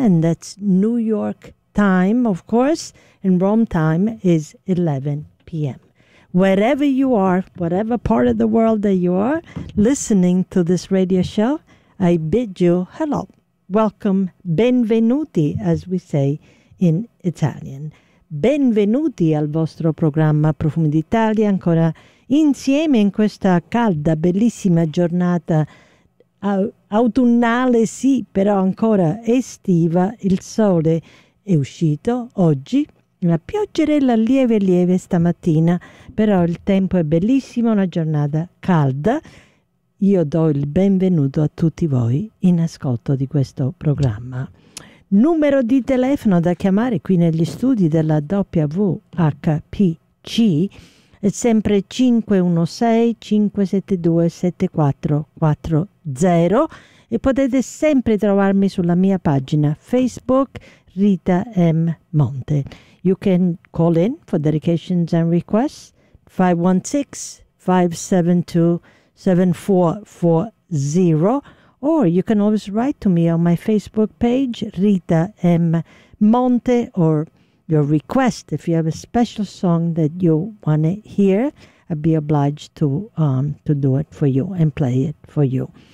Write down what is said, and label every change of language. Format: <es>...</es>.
<en>And that's New York time, of course, and Rome time is 11 p.m. Wherever you are, whatever part of the world that you are listening to this radio show, I bid you hello. Welcome, benvenuti, as we say in Italian.</en> <it>Benvenuti al vostro programma Profumi d'Italia, ancora insieme in questa calda, bellissima giornata autunnale, sì, però ancora estiva, il sole è uscito oggi, una pioggerella lieve lieve stamattina, però il tempo è bellissimo, una giornata calda. Io do il benvenuto a tutti voi in ascolto di questo programma. Numero di telefono da chiamare qui negli studi della WHPC è sempre 516-572-7440 e potete sempre trovarmi sulla mia pagina Facebook Rita M. Monte.</it> <en>You can call in for dedications and requests 516-572-7440, or you can always write to me on my Facebook page Rita M. Monte, or your request. If you have a special song that you want to hear, I'd be obliged to do it for you and play it for you.</en>